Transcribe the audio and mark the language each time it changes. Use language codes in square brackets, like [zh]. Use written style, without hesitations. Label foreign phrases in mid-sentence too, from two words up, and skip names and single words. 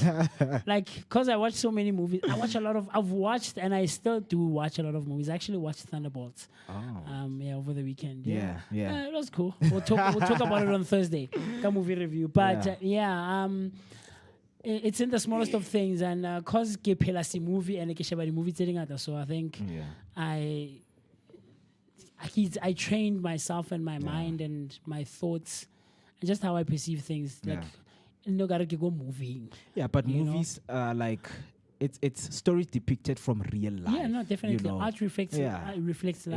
[en] Cause I watch so many movies. I've watched and I still do watch a lot of movies. I actually watched Thunderbolts. Over the weekend. Yeah. It was cool. We'll talk about it on Thursday. The movie review. But it's in the smallest of things, and cause [st] ke phela si movie [en] and [st] ke sheba di movie tse dingata, [en] so I think I trained myself and my mind and my thoughts and just how I perceive things. No gotta go moving. Yeah, but movies it's stories depicted from real life. Yeah, no, definitely. Art reflects life.